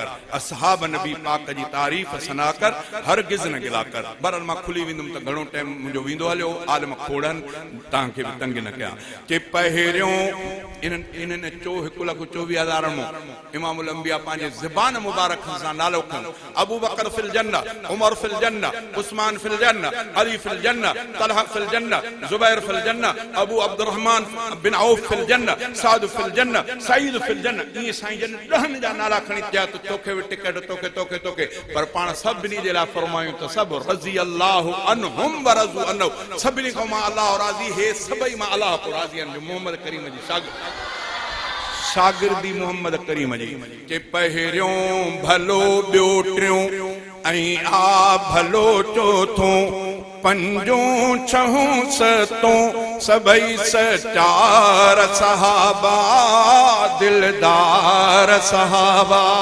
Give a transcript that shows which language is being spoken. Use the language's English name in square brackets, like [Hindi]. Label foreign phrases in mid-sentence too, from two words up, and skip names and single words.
[Sindhi] असहाब नबी पाक जी तारीफ़ सना कर, हरगिज़ न गिला कर। बहरहाल मां खुली वेंदुमि त घणो टाइम मुंहिंजो वेंदो हलियो। आलम खोड़नि तव्हांखे बि तंग न कयां। कि पहिरियों इन्हनि 1,24,000 मां इमामुल अंबिया पंहिंजे ज़बान मुबारक सां नालो खयो। [Arabic] أبو بكر في الجنة، عمر في الجنة، عثمان في الجنة، علي في الجنة، طلحة في الجنة، زبير في الجنة، أبو عبدالرحمن بن عوف في الجنة، سعد في الجنة، سعيد في الجنة. [Sindhi] ये साईं जन 10 जा नाला खणी चया त तोखे बि टिकट, तोखे तोखे तोखे, पर पाण सभिनी जे लाइ फरमायूं त सब [Arabic] رضي الله عنهم ورضوا عنه. [Sindhi] सभिनी खां मां अल्लाह राज़ी, हे सभई मां अल्लाह को राज़ी आहिनि। मोहम्मद करीम जी शागिर्दी मोहम्मद करीम जी। के पहिरियों भलो ॿियो टियों ऐं आ भलो चोथों, पंजों छहों सतों सभई सचार सहाबा, दिलदार सहाबा।